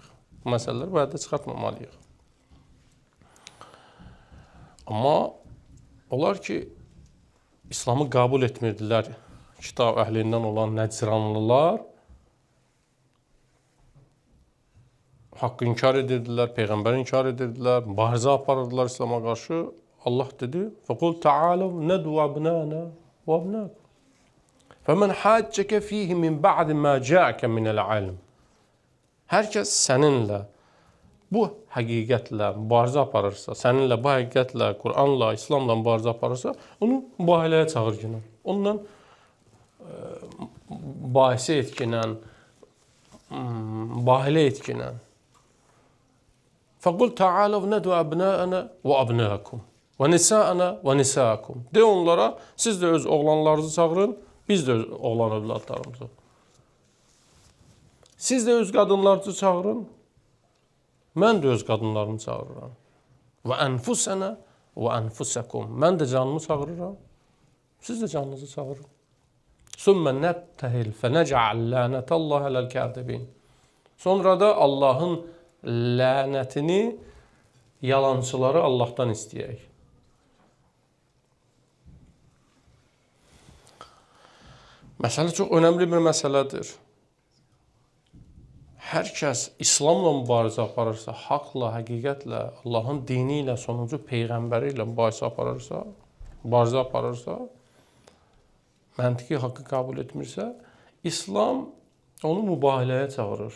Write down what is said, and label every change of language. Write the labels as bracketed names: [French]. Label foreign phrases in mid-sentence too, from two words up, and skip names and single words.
[Azerbaijani] Bu məsələləri bu həddə çıxartmamalıyıq. Amma onlar ki, İslamı qəbul etmirdilər, kitab əhlindən olan nəcranlılar haqqı inkar edirdilər, Peyğəmbəri inkar edirdilər, mübarizə aparırdılar İslama qarşı. Allah dedi, [Arabic] فَقُلْ تَعَالَوْ نَدْوَ أَبْنَانَا وَأَبْنَاكُمْ فَمَنْ حَاجَّكَ فِيهِ مِنْ بَعْدِ مَا جَاءَكَ مِنَ الْعِلْمِ. [Azerbaijani] Hər kəs səninlə bu həqiqətlə mübarizə aparırsa, səninlə bu həqiqətlə, Qur'anla, İslamla mübarizə aparırsa, onu mübahiləyə çağır günə. Ondan mübahisə etkinən, mübahilə etkinən. [Arabic] فَقُلْ تَعَالَوْ نَدْوَ أَبْنَاءَنَا وَأَبْنَاكُمْ وَنِسَاءَنَا وَنِسَاءَكُمْ. [Azerbaijani] De onlara, siz də öz oğlanlarınızı çağırın, biz də öz oğlan övladlarımızı. Siz də öz qadınlarınızı çağırın, mən də öz qadınlarımı çağırıram. [Arabic] وَأَنْفُسَنَا وَأَنْفُسَكُمْ. [Azerbaijani] Mən də canımı çağırıram, siz də canınızı çağırın. [Arabic] ثُمَّ نَبْتَهِلْ فَنَجْعَلْ لَانَةَ اللّٰهَ عَلَى الْكَاذِبِينَ. [Azerbaijani] Sonra da Allahın lənətini yalançıları Allahdan istəyək. Məsələ çox önəmli bir məsələdir. Hər kəs İslamla mübarizə aparırsa, haqla, həqiqətlə, Allahın dini ilə, sonuncu Peyğəmbəri ilə mübarizə aparırsa, məntiqi haqqı qəbul etmirsə, İslam onu mübahiləyə çağırır.